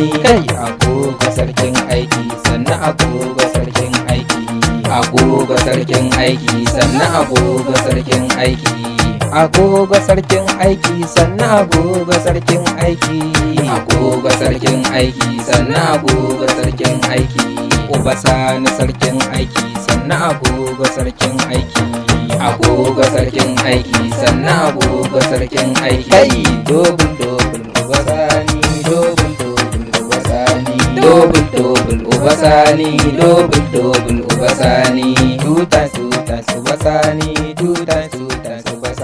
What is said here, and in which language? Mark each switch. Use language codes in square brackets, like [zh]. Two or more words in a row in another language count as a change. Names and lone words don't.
[ha] Kai agogo sarkin aiki, sannan agogo sarkin aiki, agogo sarkin aiki, sannan agogo sarkin aiki, agogo sarkin aiki, sannan agogo sarkin aiki, agogo sarkin aiki, sannan agogo sarkin aiki, Obasani sarkin aiki, sannan agogo sarkin aiki, agogo sarkin aiki, sannan agogo sarkin aiki. Kai dobul dobul Obasani, dobul dobul Obasani, dobul dobul Obasani, dobul dobul Obasani, [en] two times [ha] Obasani, [en] two times